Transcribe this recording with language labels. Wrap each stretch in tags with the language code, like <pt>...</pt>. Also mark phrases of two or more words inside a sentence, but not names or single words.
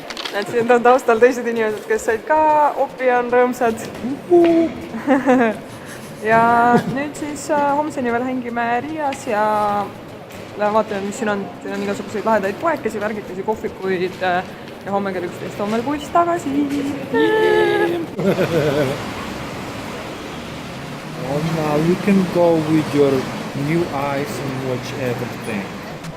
<et>Näed, siin on taustal teised inimesed, kes said ka opi ja on rõõmsad. Ja nüüd siis homseni veel hängime Riias ja vaatame, mis siin on. Siin on igasuguseid lahedaid poekesi, värgikesi, kohvikuid ja homme kell 11 on meil buss tagasi.</et> <en>Now you can go with your new eyes and watch everything.</en>